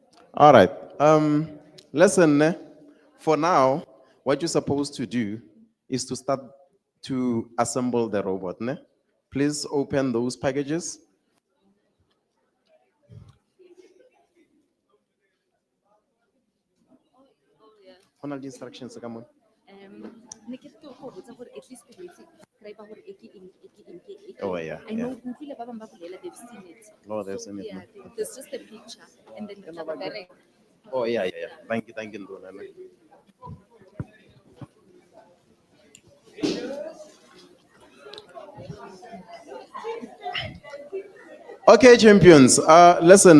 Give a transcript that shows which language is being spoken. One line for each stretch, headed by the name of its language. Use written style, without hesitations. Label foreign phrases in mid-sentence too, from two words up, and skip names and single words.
English: All right. Listen, for now, what you're supposed to do is to start to assemble the robot. Please open those packages.
Southern Sotho: Ho na le instructions ka mona?
Tswana: Ne ke re ke go botsa gore
English: at least
Tswana: ke itse try ba gore e ke eng, e ke eng, ke eng.
English: Oh, yeah, I know
Southern Sotho: ke utlwile ba bang ba bolela
English: they've seen it. Oh, they've seen it, Yeah, no? there's just a picture and then the direct. Oh, yeah, yeah, yeah. Thank you, Nduna. Okay, champions. Listen.